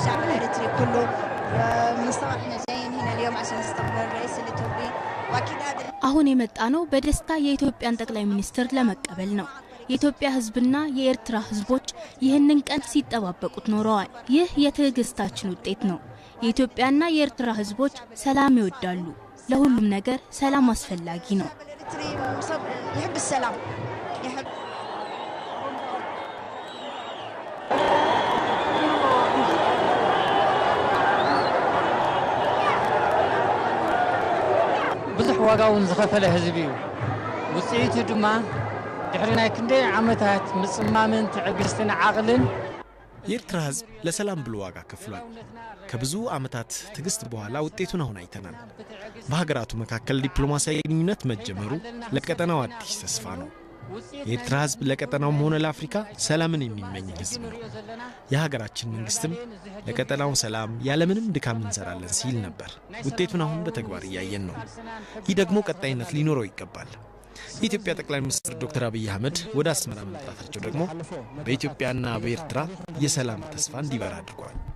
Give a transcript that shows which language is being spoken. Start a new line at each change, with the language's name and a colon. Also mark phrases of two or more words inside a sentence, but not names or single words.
Arabic: مستوى احنا جايين هنا اليوم عشان نستقبل الرئيس الإثيوبي واكيد هذا
Amharic: አሁን የመጣነው በደስታ የኢትዮጵያን ጠቅላይ ሚኒስትር ለመቀበል ነው። የኢትዮጵያ ህዝብና የኤርትራ ህዝቦች ይህንን ቀን ሲጠባበቁት ኖረዋል። ይህ የትዕግስታችን ውጤት ነው። የኢትዮጵያና የኤርትራ ህዝቦች ሰላም ይወዳሉ። ለሁሉም ነገር ሰላም አስፈላጊ ነው።
Arabic: يحب السلام يحب
Tigrinya: ብዙሕ ዋጋውን ዝኸፈለ ህዝቢ እዩ ውፅኢቱ ድማ ድሕሪ ናይ ክንደይ ዓመታት ምጽማምን ትዕግስትን ዓቕልን
Amharic: የኤርትራ ህዝብ ለሰላም ብሎ ዋጋ ከፍሏል። ከብዙ ዓመታት ትግስት በኋላ ውጤቱን አሁን አይተናል። በሀገራቱ መካከል ዲፕሎማሲያዊ ግንኙነት መጀመሩ ለቀጠናው አዲስ ተስፋ ነው። የኤርትራ ህዝብ ለቀጠናውም ሆነ ለአፍሪካ ሰላምን የሚመኝ ህዝብ ነው። የሀገራችን መንግስትም ለቀጠናው ሰላም ያለምንም ድካም እንሰራለን ሲል ነበር። ውጤቱን አሁን በተግባር እያየን ነው። ይህ ደግሞ ቀጣይነት ሊኖረው ይገባል። የኢትዮጵያ ጠቅላይ ሚኒስትር ዶክተር አብይ አሕመድ ወደ አስመራ መምጣታቸው ደግሞ በኢትዮጵያና በኤርትራ የሰላም ተስፋ እንዲበራ አድርጓል።